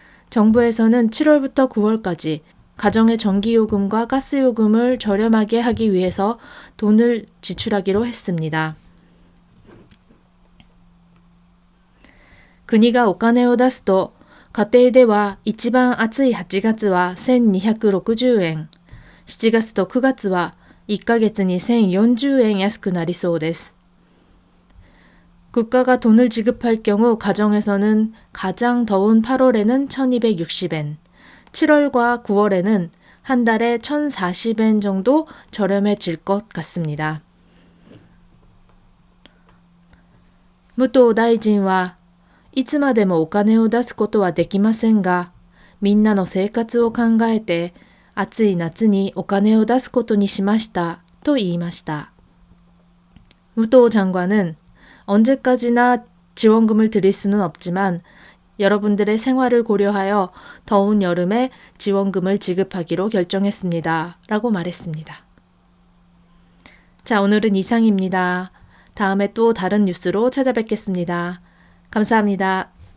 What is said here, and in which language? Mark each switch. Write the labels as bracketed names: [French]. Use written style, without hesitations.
[Korean] 정부에서는 7월부터 9월까지 가정의 전기요금과 가스요금을 저렴하게 하기 위해서 돈을 지출하기로 했습니다. [Japanese] 国がお金を出すと家庭では一番暑い8月は1260円、7月と9月は1ヶ月に1040円安くなりそうです. [Korean] 국가가 돈을 지급할 경우 가정에서는 가장 더운 8월에는 1260엔, 7월과 9월에는 한 달에 1040엔 정도 저렴해질 것 같습니다. [Japanese] 무토 다이진は いつまでもお金を出すことはできませんが、みんなの生活を考えて暑い夏にお金を出すことにしましたと言いました. [Korean] 무토 장관은 언제까지나 지원금을 드릴 수는 없지만 여러분들의 생활을 고려하여 더운 여름에 지원금을 지급하기로 결정했습니다. 라고 말했습니다. 자, 오늘은 이상입니다. 다음에 또 다른 뉴스로 찾아뵙겠습니다. 감사합니다.